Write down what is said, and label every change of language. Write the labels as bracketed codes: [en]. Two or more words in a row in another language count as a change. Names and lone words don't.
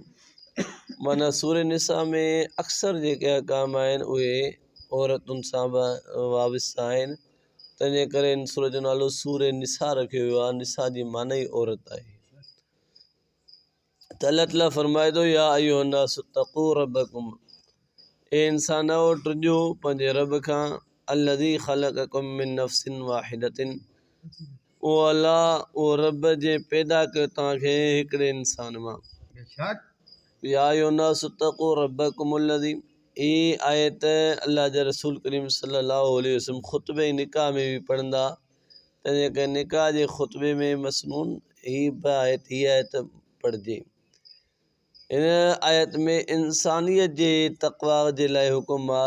[sd] माना सूरह निसा में अक्सर जेके हक़ाम आहिनि उहे औरतुनि सां वाबस्ता आहिनि। तंहिंजे करे इन सूरत जो नालो सूरह निसा रखियो वियो आहे। निसा जी माना ई औरत आहे। त अल्लाह ताला फरमाए थो [ar] يا أيها الناس اتقوا ربكم, [sd] ए इंसानो डरिजो पंहिंजे रब खां। [ar] الذي خلقكم من نفس واحدة, [sd] उहो अल्लाह, उहो रब जे पैदा कयो तव्हांखे हिकिड़े इंसान मां। [ar] يا أيها الناس اتقوا ربكم الذي, [sd] ई आयत अल्लाह जे रसूल करीम [ar] صلى الله عليه وسلم [sd] ख़ुतबे निकाह में बि पढ़ंदा। तंहिंजे करे निकाह जे ख़ुतबे में मसनून हीअ आयत पढ़िजे। इन आयत में इंसानियत जे तक़वा जे लाइ हुकुम आहे।